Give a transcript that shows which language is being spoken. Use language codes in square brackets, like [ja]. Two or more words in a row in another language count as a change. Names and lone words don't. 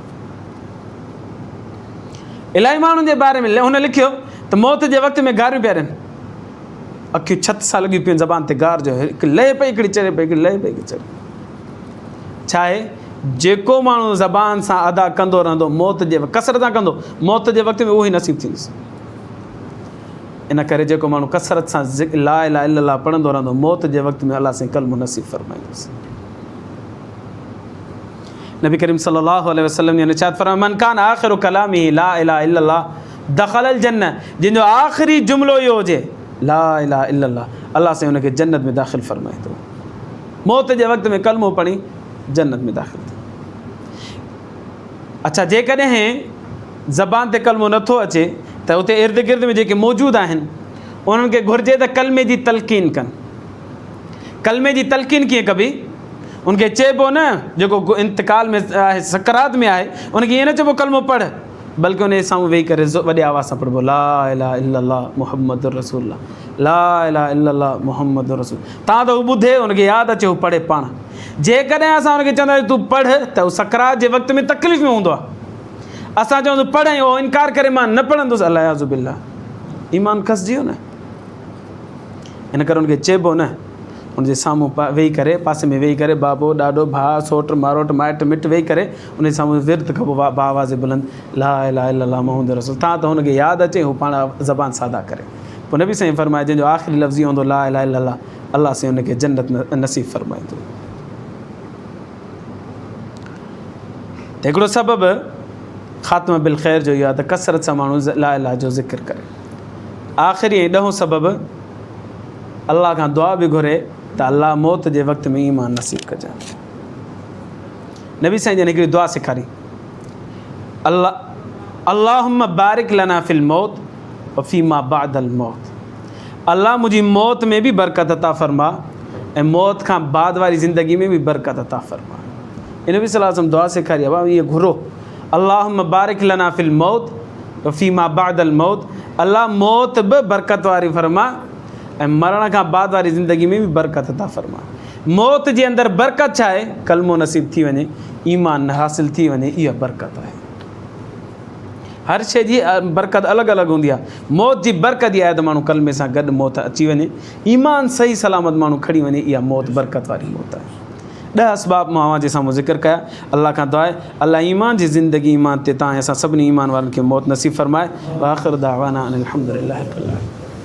[sd] इलाही माण्हुनि जे बारे में हुन लिखियो त मौत जे वक़्त में गारियूं पिया ॾियनि, अखियूं छत सां लॻियूं पियूं, ज़बान ते गार जो हिकु लहे पई हिकिड़ी चढ़े पई, हिकिड़ी लहे पई हिकिड़ी चढ़े। छा आहे, जेको माण्हू ज़बान सां अदा कंदो रहंदो, मौत जे कसरत सां कंदो, मौत जे वक़्त में उहो ई नसीब थींदुसि। इन करे जेको माण्हू कसरत सां [ar] لا إله إلا الله [sd] पढ़ंदो रहंदो, मौत जे वक़्त में अल्लाह से कलमो नसीब फरमाईंदुसि। [ur] نبی کریم [ar] صلى الله عليه وسلم [ur] نے ارشاد فرمایا, [ar] من كان آخر كلامه لا إله إلا الله دخل الجنة, [sd] जिंजो आख़िरी जुमिलो इहो हुजे [ar] لا إله إلا الله, [sd] अल्लाह से हुनखे जन्नत में दाख़िल फरमाईंदो। मौत जे वक़्त में कलमो पढ़ी जन्नत में दाख़िल थी। अच्छा, जेकॾहिं ज़बान ते कलमो नथो अचे त उते इर्द गिर्द में जेके मौजूदु आहिनि उन्हनि खे घुरिजे त कलमे जी तलक़ीन कनि। कलमे जी तलक़ीन कीअं कबी? उनखे चइबो न, जेको इंतकाल में आहे, सकरात में आहे, उनखे ईअं न चइबो कलमो पढ़, बल्कि उन जे साम्हूं वेही करे वॾे आवाज़ सां पढ़िबो [ar] لا إله إلا الله محمد رسول الله، لا إله إلا الله محمد رسول. [sd] तव्हां त हू ॿुधे, उनखे यादि अचे, हू पढ़े पाण। जेकॾहिं असां हुनखे चवंदासीं तूं पढ़, त उहो सकरात जे वक़्त में तकलीफ़ में हूंदो आहे। असां चवंदो पढ़, उहो इनकार करे मां न पढ़ंदुसि, [ar] العياذ بالله, [sd] ईमान खसिजी वियो न। हिन करे उनखे चइबो न, उनजे साम्हूं वेही करे, पासे में वेही करे, बाबो ॾाॾो भाउ सोट मारोट माइट मिट वेही करे उनजे साम्हूं विर्त कबो, आवाज़ बुलंद [ar] لا إله إلا الله محمد رسول. [sd] तव्हां त हुनखे यादि अचे, हू पाण ज़बान सादा करे। पोइ नबी साईं फरमाए, जंहिंजो आख़िरी लफ़्ज़ हूंदो [ar] لا إله إلا الله, [sd] अल्लाह से हुनखे जन्नत नसीब फरमाईंदो। त हिकिड़ो सबबु ख़ात्मा बिल ख़ैर जो इहो आहे त कसरत सां माण्हू [ar] لا إله [sd] जो ज़िक्र करे। आख़िरी ऐं ॾहों सबबु अल्लाह खां दुआ बि घुरे त अल्लाह मौत जे वक़्त में ईमान नसीब कजां। नबी साईं जन हिकिड़ी दुआ सेखारी, [ar] اللهم بارك لنا في الموت وفيما بعد الموت. [sd] अल्लाह मुंहिंजी मौत में बि बरकत अता फ़रमा ऐं मौत खां बाद वारी ज़िंदगी में बि बरकत अता फ़रमा। इन नबी [ar] صلى الله عليه وسلم [sd] दुआ सेखारी आहे, इहे घुरो, [ar] اللهم بارك لنا في الموت وفيما بعد الموت. [sd] अल्लाह मौत बि बरकत वारी फ़रमा ऐं मरण खां बाद वारी ज़िंदगी में बि बरकत अता फ़रमा। मौत जे अंदरि बरकत छा आहे? कलमो नसीब थी वञे, ईमान हासिल थी वञे, इहा बरकत आहे। हर शइ जी बरकत अलॻि अलॻि हूंदी आहे। मौत जी बरकत इहा आहे त माण्हू कलमे सां गॾु मौत अची वञे, ईमान सही सलामत माण्हू खणी वञे, इहा मौत बरकत वारी मौत आहे। 10 असबाब मां अव्हां जे साम्हूं ज़िक्र कया। अल्लाह खां दुआ आहे अल्लाह ईमान जी ज़िंदगी ईमान ते तव्हां असां सभिनी ईमान वारनि खे मौत नसीब फ़रमाए। [ar] وآخر دعوانا أن الحمد لله رب العالمين.